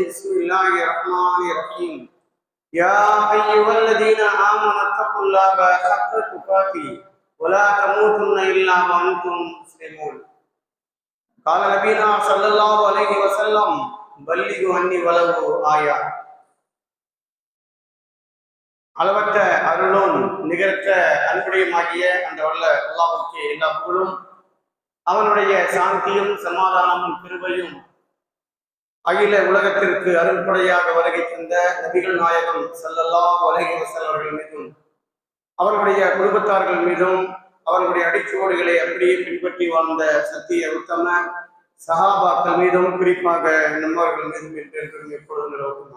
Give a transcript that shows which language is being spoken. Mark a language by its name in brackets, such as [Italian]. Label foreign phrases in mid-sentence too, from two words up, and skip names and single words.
[Arabic] بسم الله الرحمن الرحيم. يا أيها الذين آمنوا اتقوا الله حق تقاته ولا تموتن إلا وأنتم مسلمون. قال نبينا صلى الله عليه وسلم بلغوا عني ولو آية. [Tamil] அளவற்ற அருளும் நிகரற்ற அன்புடையமாகிய அந்த வல்ல அல்லாஹ்வுக்கே எல்லா புகழும், அவனுடைய சாந்தியும் சமாதானமும் கிருபையும் அகில உலகத்திற்கு அருள்படையாக வருகை தந்த நபிகள் நாயகம் [Arabic] صلى الله عليه وسلم [Tamil] அவர்கள் மீதும், அவர்களுடைய குடும்பத்தார்கள் மீதும், அவர்களுடைய அடிச்சுவடுகளை அப்படியே பின்பற்றி வாழ்ந்த சத்திய உத்தம சஹாபாக்கள் மீதும், குறிப்பாக நம்மவர்கள் மீதும் என்றென்றும் எப்பொழுதும் நிலவுமாக.